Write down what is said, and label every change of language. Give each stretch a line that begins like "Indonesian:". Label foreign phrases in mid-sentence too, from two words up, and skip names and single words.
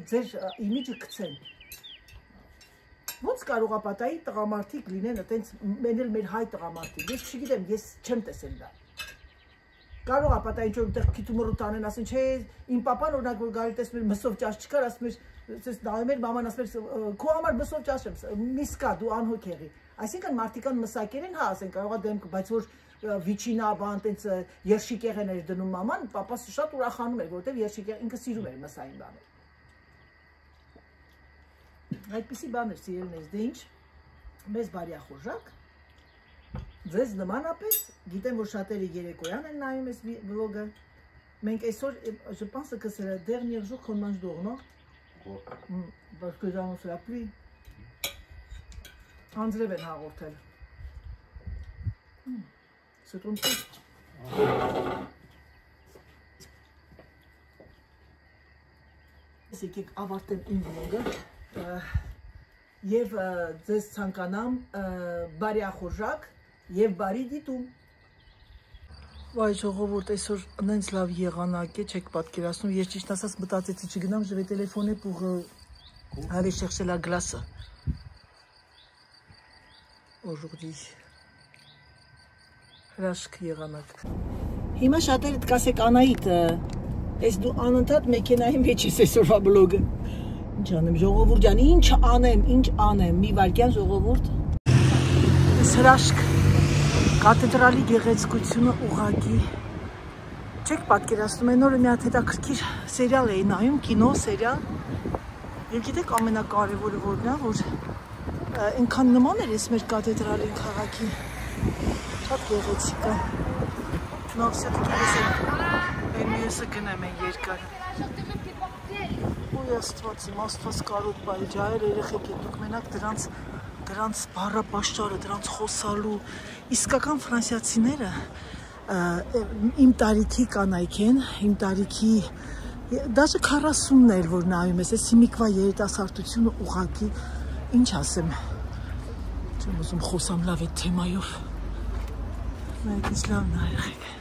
Armenian: ձեր իմիջը գցեն։ Ոնց կարող է պատահի տղամարդիկ լինեն այտենց մենել մեր հայ տղամարդիկ։ Ես չգիտեմ, ես չեմ տեսել դա։ Կարող է պատահի ինչ որ այդտեղ քիթումռուտ անեն, ասեն, չէ, իմ papan օրինակ որ գալի տեսնում էր մսով ճաշ չկար, ասում էր Ես նայում էր մաման ասում էր քո համար մսով ճաշ եմ, միսկա դու անհոգ եղի։ Այսինքն մարդիկան մսակեր են, հա, ասեն կարող է դեմք, բայց որ վիչինա բան տենց երշիկեղեն էր դնում մաման, papas շատ ուրախանում էր, որովհետև երշիկեղ ինքը սիրում էր մսային բաներ։ Այդպիսի բաներ սիրելիներս, դե ինչ, մեզ բարի ախորժակ։ Ձեզ նմանապես, գիտեմ, որ շատերը երեկոյան են նայում այս վլոգը, մենք այսօր,
French: je pense que c'est le dernier jour qu'on mange dehors, non? Parce que j'annonce la pluie.
Armenian: Անձրև են հաղորդել։
French: C'est ton truc.
Armenian: Եկեք ավարտեմ իմ վլոգը և ձեզ ցանկանամ բարի ախորժակ և բարի դիտում։ Վայ ժողովուրդ, այսօր նենց լավ եղանակ է, չեք պատկերացնում, ես ճիշտ ասած մտածեցի չգնամ,
French: je vais téléphoner pour aller chercher la glace
Armenian: aujourd'hui։ Հրաշք եղանակ։ Հիմա շատերդ կասեք Անահիտ, ես դու անընդհատ մեքենայի մեջ ես այսօրվա բլոգը։ Ինչ անեմ, ժողովուրդ ջան, ինչ անեմ, մի վայրկյան ժողովուրդ։ Այս հրաշք կաթեդրալի գեղեցկությունը ուղղակի չեք պատկերացնում, այն օրը մի հատ հետաքրքիր սերիալ էի նայում, կինո սերիալ, եւ գիտեք ամենակարևորը որն է, որ այնքան նման էր ես մեր կաթեդրալի քաղաքի, շատ գեղեցիկ է։
Russian: Но все-таки
Armenian: այն մյուսը գնեմ են երկար։ Ոյ աստված իմ, աստված կարոտ բայ, ջահեր երեխեք եք, դուք մենակ դրանց բառապաշճարը, դրանց խոսալու, իսկական ֆրանսիացիները իմ տարիքի կանայք են, իմ տարիքի, դաժե 40-ն էլ որ նայում ես, ես հիմիկվա երիտասարդությունը ուղղակի, ինչ ասեմ, չեմ ուզում խոսամ լավ այդ թեմայով, նայեք ինչ լավն է երեխեք։